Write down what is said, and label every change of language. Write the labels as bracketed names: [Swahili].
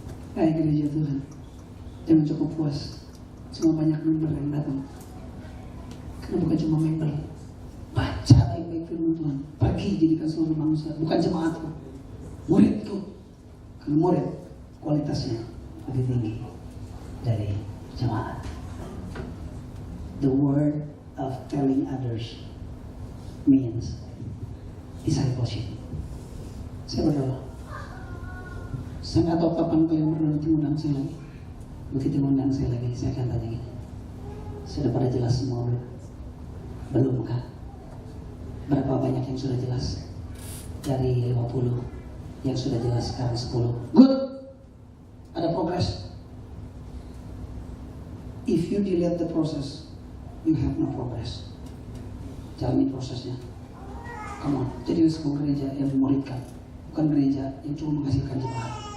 [Indonesian] Kayak gereja Tuhan, jangan cukup puas cuma banyak member yang datang. Karena bukan cuma member, baca baik-baik firman Tuhan, pergi jadikan seluruh bangsa, bukan jemaatku, muridku. Karena murid kualitasnya lebih tinggi dari jemaat. [English] The word of telling others means discipleship. [Indonesian] Saya berdoa. Saya nggak tahu kapan kalian berdoa mengundang saya lagi. Begitu mengundang saya lagi, saya akan tanya gini. Sudah pada jelas semua belum? Belum kah? Berapa banyak yang sudah jelas? Dari 50 yang sudah jelas sekarang 10. [English] Good. [Indonesian] Ada progress. [English] If you delete the process, you have no progress. [Indonesian] Jalani prosesnya. [English] Come on. [Indonesian] Jadi sebuah gereja yang memuridkan, bukan gereja yang cuma menghasilkan jemaat.